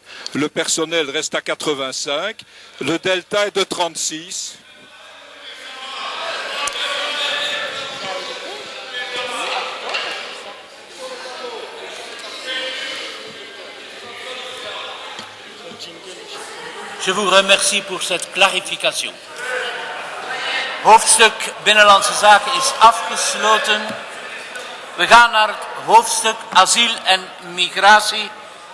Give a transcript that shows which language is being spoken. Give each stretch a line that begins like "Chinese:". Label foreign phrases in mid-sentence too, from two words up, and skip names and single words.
French: Le personnel reste à 85. Le delta est de 36. Je vous remercie pour cette clarification.
Dutch: Hoofdstuk Binnenlandse Zaken is afgesloten. We gaan naar het hoofdstuk Asiel en Migratie.